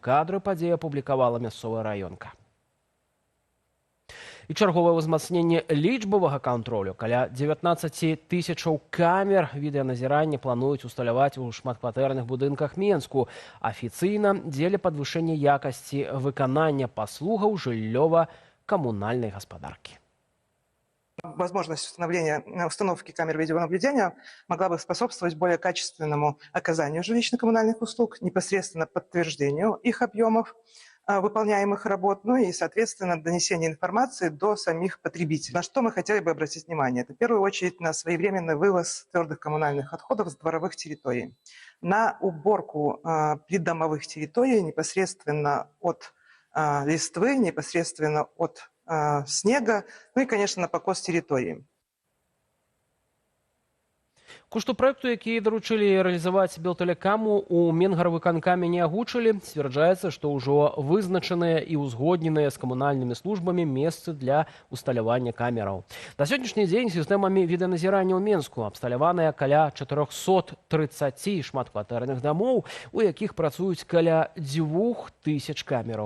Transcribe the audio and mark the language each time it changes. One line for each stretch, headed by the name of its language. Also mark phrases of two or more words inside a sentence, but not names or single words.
Belarusian: Кадры падзеі апублікавала мясцовая раёнка. І чарговае ўзмацненне лічбавага кантролю. Каля 19 тысячаў камер відэаназірання плануюць усталяваць у шматкватэрных будынках Менску. Афіцыйна дзеля падвышэння якасці выканання паслугаў жыллёва-камунальнай гаспадаркі.
Russian: Возможность установки камер видеонаблюдения могла бы способствовать более качественному оказанию жилищно-коммунальных услуг, непосредственно подтверждению их объемов выполняемых работ, ну и, соответственно, донесение информации до самих потребителей. На что мы хотели бы обратить внимание? Это в первую очередь на своевременный вывоз твердых коммунальных отходов с дворовых территорий, на уборку придомовых территорий непосредственно от листвы, непосредственно от снега, ну и, конечно, на покос территории.
Belarusian: Кошту праекту, які даручылі рэалізаваць Белтэлекаму, у Менгарвыканкаме не агучылі. Сцвярджаецца, што ўжо вызначаныя і ўзгодненыя з камунальнымі службамі месцы для усталявання камераў. На сённяшні дзень сістэмамі відэаназірання ў Менску абсталяваныя каля 430 шматкватэрных дамоў, у якіх працуюць каля 2000 камераў.